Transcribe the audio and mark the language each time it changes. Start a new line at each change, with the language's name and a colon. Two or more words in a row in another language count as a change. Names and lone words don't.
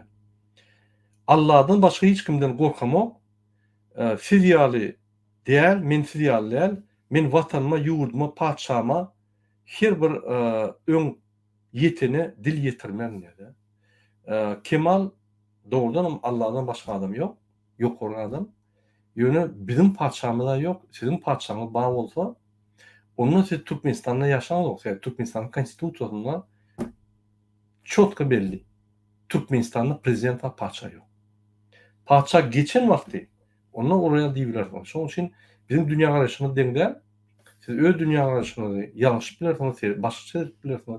Turkmen: Allah'dan başga hiç kimden gorkamok. Siz ýaly däl, men siz ýaly däl, men watanyma, ýurduma, paşama her bir öň yetine dil yetirmen ýaly. Kemal doğrudan Allah'dan başga adam yok. Yok olan adam. Ýöne bizim paçamyzda yok, sizin paçaňyz bar bolsa, onda siz Türkmenistanda ýaşaňyz, ýa Türkmenistanyň konstitusiýasynda çotka belli. Türkmenistanda prezident we paça yok. Paça geçen wagty onda oraya diýipler. Şoň üçin bizim dünýä garaşymyz deňde siz öz dünýä garaşyňyzy ýalňyş bilersiňiz, başga bilersiňiz.